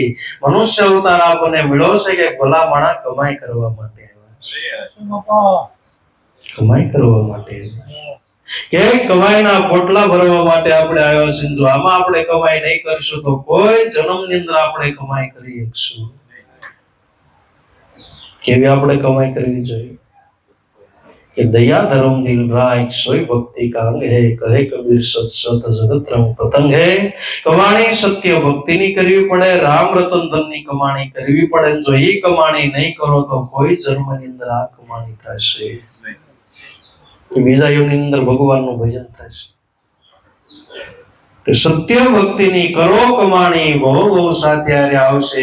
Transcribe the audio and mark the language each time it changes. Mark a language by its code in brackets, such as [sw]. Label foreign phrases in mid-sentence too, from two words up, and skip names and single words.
[gu] મનુષ્ય અવતાર આપણને મળ્યો છે કે ભલા માણા કમાઈ કરવા માટે આવ્યા. કમાઈ કરવા માટે કે કમાઈના પોટલા ભરવા માટે આપણે આવ્યા છે. જો આમાં આપણે કમાઈ નહીં કરશું તો કોઈ જન્મની અંદર આપણે કમાઈ કરી શકશું. કેવી આપણે કમાઈ કરવી જોઈએ [hi] कि दया धर्म दिल राख सोई भक्ति का अंग है. कहे कबीर सत सत जगत रंग पतंग है. [gu] કમાણી સત્ય ભક્તિ ની કરવી પડે, રામ રતન ધન ની કમાણી કરવી પડે. જો એ કમાણી નહીં કરો તો કોઈ જન્મની અંદર આ કમાણી થશે કે બીજા યુગની અંદર ભગવાનનું ભજન થશે. સત્ય ભક્તિની કરો કમાણી, બહુ બહુ સાથે આવશે.